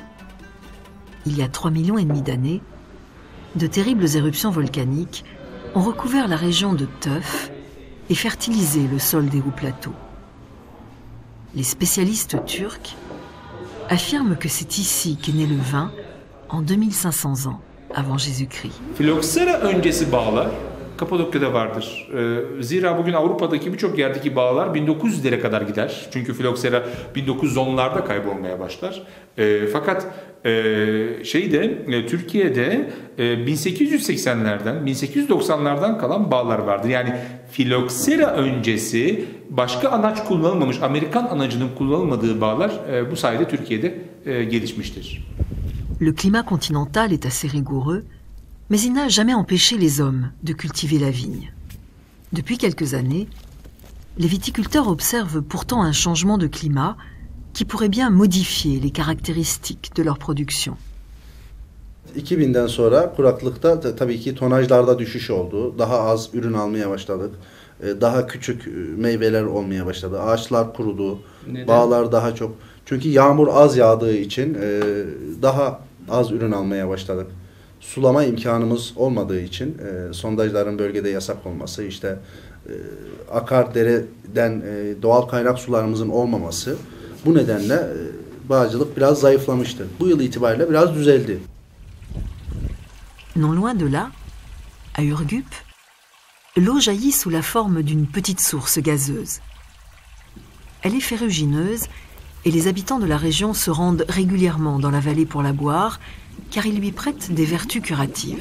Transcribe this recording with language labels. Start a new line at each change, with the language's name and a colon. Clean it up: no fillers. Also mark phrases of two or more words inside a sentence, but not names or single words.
French: Il y a 3,5 millions d'années, de terribles éruptions volcaniques ont recouvert la région de Tuf et fertilisé le sol des hauts plateaux. Les spécialistes turcs affirment que c'est ici qu'est né le vin en 2500 ans avant Jésus-Christ.
Turkish: Filoksera öncesi bağlar Kapadokya'da vardır. Zira bugün Avrupa'daki birçok yerdeki bağlar 1900'lere kadar gider. Çünkü filoksera 1910'larda kaybolmaya başlar. Fakat Türkiye'de 1880'lerden, 1890'lardan kalan bağlar vardır. Yani filoksera öncesi başka anaç kullanılmamış, Amerikan anacının kullanılmadığı bağlar bu sayede Türkiye'de gelişmiştir.
French: Le climat continental est assez rigoureux, mais il n'a jamais empêché les hommes de cultiver la vigne. Depuis quelques années, les viticulteurs observent pourtant un changement de climat qui pourrait bien modifier les caractéristiques de leur production.
Turkish: 2000'den sonra kuraklıkta tabii ki tonajlarda düşüş oldu. Daha az ürün almaya başladık. Daha küçük meyveler olmaya başladı. Ağaçlar kurudu. Neden? Bağlar daha çok. Çünkü yağmur az yağdığı için daha az ürün almaya başladık. Sulama imkanımız olmadığı için sondajların bölgede yasak olması, işte akar dereden doğal kaynak sularımızın olmaması, bu nedenle bağcılık biraz zayıflamıştı. Bu yıl itibariyle biraz düzeldi.
French: Non loin de là, à Ürgüp, l'eau jaillit sous la forme d'une petite source gazeuse. Elle est ferrugineuse et les habitants de la région se rendent régulièrement dans la vallée pour la boire, car il lui prête des vertus curatives.